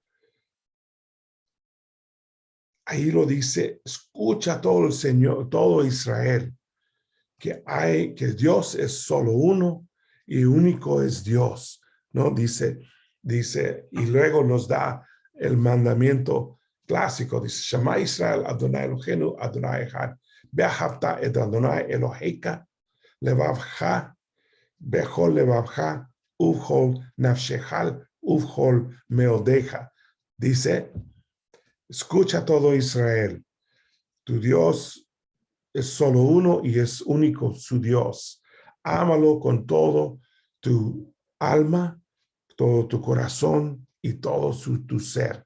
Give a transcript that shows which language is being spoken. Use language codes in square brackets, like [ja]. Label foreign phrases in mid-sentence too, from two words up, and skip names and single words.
[es] Ahí lo dice, escucha todo el Señor, todo Israel, que Dios es solo uno y único es Dios, ¿no? Dice, y luego nos da el mandamiento clásico, dice, [he] שמע ישראל, אדני אלהינו, אדני אחד, ואהבת את אדני אלהיך, לבבך, בכל לבבך, ובכל נפשך, ובכל מאדך. [es] Dice, escucha todo Israel, tu Dios es solo uno y es único su Dios. Ámalo con todo tu alma, todo tu corazón y todo tu ser.